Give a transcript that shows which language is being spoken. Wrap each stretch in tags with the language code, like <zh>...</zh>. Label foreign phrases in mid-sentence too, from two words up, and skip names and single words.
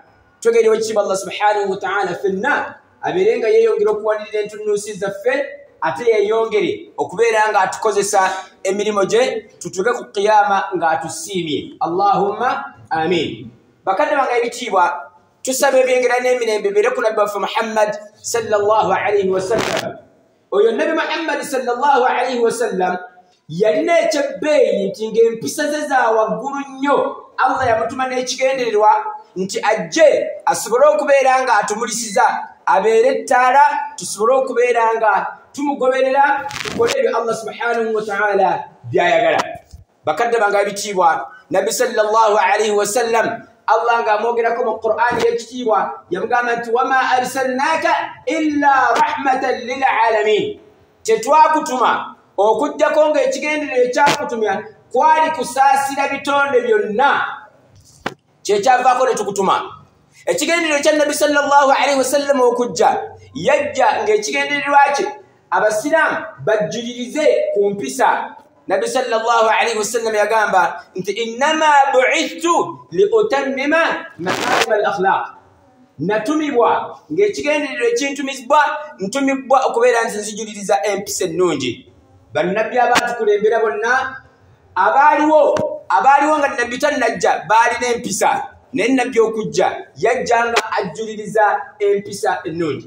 <lg>Twegerewo ekitiibwa Allah</lg> <ar>سبحانه وتعالى</ar> <lg>ffenna abeere nga yeeyongera okuwanirira entunuusi zaffe, ate yeeyongere okubeera nga atukozesa emirimu gye tutuuke ku qiyama ng'atusiimye.</lg> <ar>اللهم آمين.</ar> <lg>Bakadde bange ebitiibwa, tusaba ebyengera n'emirembe bibeere ku nabbi waffe Muhammad</lg> <ar>صلى الله عليه وسلم.</ar> <lg>Oyo Nabi Muhammad</lg> <ar>صلى الله عليه وسلم</ar> <lg>yalina ekyebbeeyi nti ng'empisa ze za waggulu nnyo. Allah yamutuma n'ekigendererwa nti ajje asobole okubeera nga atumulisiza, abeere ettaala tusobole okubeera nga tumugoberera, tukole ebyo Allah</lg> <ar>سبحانه وتعالى</ar> <lg>by'ayagala. Bakadde bange ebitiibwa, Nabi</lg> <ar>صلى الله عليه وسلم</ar> <lg>Allah ng'amwogerako mu Qur'ani y'ekitiibwa yamugamba nti</lg> <ar>وما أرسلناك إلا رحمة للعالمين,</ar> <lg>tetwakutuma okujjako ng'ekigendererwa ekyakutumya kwali kusaasira bitonde byonna, kyekyavaako ne tukutuma. Ekigendererwa kya Nabi</lg> <ar>صلى الله عليه وسلم</ar> <lg>okujja, yajja ng'ekigendererwa kye abasiraamu bajjulirize ku mpisa. Nabi</lg> <ar>صلى الله عليه وسلم</ar> <lg>yagamba nti</lg> <ar>إنما بعثت لأتمم مكارم الأخلاق,</ar> <lg>natumibwa ng'ekigendererwa ekintumizibwa ntumibwa okubeera nti nzijuliriza empisa ennungi. Bannabbi abaatukulembera bonna abaaliwo nga Nabbi tannajja baalina empisa, naye Nabbi okujja yajja nga ajjuliriza empisa ennungi.</lg>